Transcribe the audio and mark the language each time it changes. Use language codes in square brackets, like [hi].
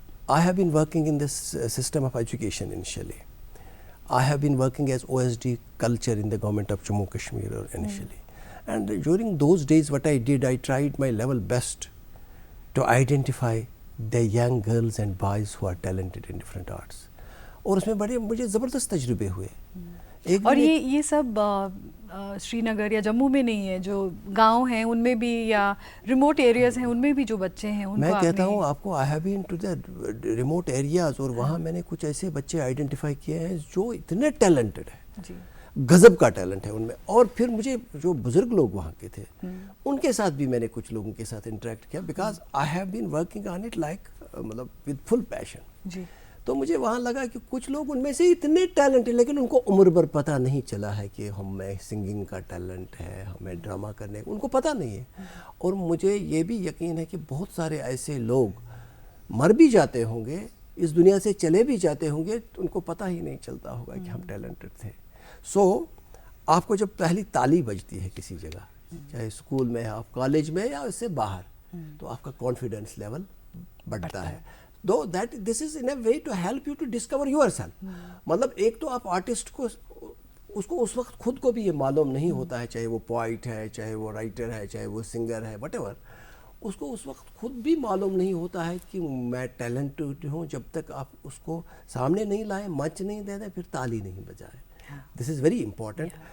[en] I have been working in this system of education initially. I have been working as OSD culture in the government of Jammu Kashmir initially. And during those days what I did, I tried my level best to identify the young girls and boys who are talented in different arts. [hi] और उसमें बड़े मुझे ज़बरदस्त तजुर्बे हुए. और ये सब श्रीनगर या जम्मू में नहीं है, जो गांव हैं उनमें भी या रिमोट एरियाज़ हैं उनमें भी जो बच्चे हैं उनको. मैं कहता हूँ आपको, [en] I have been to the remote areas [hi] और वहाँ मैंने कुछ ऐसे बच्चे आइडेंटिफाई किए हैं जो इतने टैलेंटेड हैं, गज़ब का टैलेंट है उनमें. और फिर मुझे जो बुज़ुर्ग लोग वहाँ के थे उनके साथ भी मैंने कुछ लोगों के साथ इंटरेक्ट किया, [en] because I have been working on it like [hi] मतलब [en] With full passion. [hi] तो मुझे वहाँ लगा कि कुछ लोग उनमें से इतने टैलेंट है लेकिन उनको उम्र भर पता नहीं चला है कि हमें सिंगिंग का टैलेंट है, हमें ड्रामा करने का उनको पता नहीं है. और मुझे ये भी यकीन है कि बहुत सारे ऐसे लोग मर भी जाते होंगे, इस दुनिया से चले भी जाते होंगे, तो उनको पता ही नहीं चलता होगा कि हम टैलेंटेड थे. सो आपको जब पहली ताली बजती है किसी जगह, चाहे स्कूल में, आप कॉलेज में या उससे बाहर, तो आपका कॉन्फिडेंस लेवल बढ़ता है. [en] Though that this is in a way to help you to discover yourself. [hi] मतलब एक तो आप आर्टिस्ट को उसको उस वक्त खुद को भी ये मालूम नहीं होता है, चाहे वो पोइट है, चाहे वो राइटर है, चाहे वो सिंगर है, व्हाटएवर, उसको उस वक्त खुद भी मालूम नहीं होता है कि मैं टैलेंटेड हूँ जब तक आप उसको सामने नहीं लाए, मंच नहीं दे दें, फिर ताली नहीं बजाए. [en] This is very important.